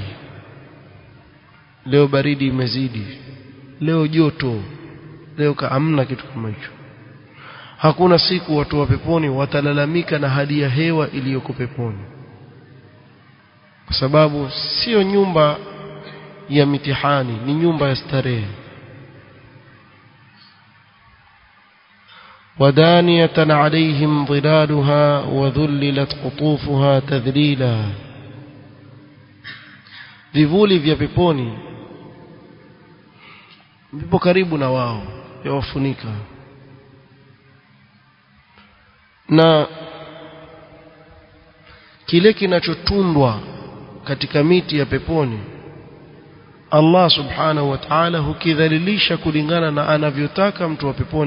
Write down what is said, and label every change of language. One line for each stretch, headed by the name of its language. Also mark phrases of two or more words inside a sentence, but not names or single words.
Swahili: Leo baridi imezidi, leo joto, leo hamna kitu kama hicho. Hakuna siku watu wa peponi watalalamika na hali ya hewa iliyoko peponi, kwa sababu sio nyumba ya mitihani, ni nyumba ya starehe.
Arabic: ودانية عليهم ظلالها وذللت قطوفها تذليلا.
Swahili: vivuli vya peponi vipo karibu na wao, yawafunika. na kile kinachotundwa katika miti ya peponi Allah
Arabic: سبحانه وتعالى
Swahili: hukidhalilisha kulingana na anavyotaka mtu wa peponi.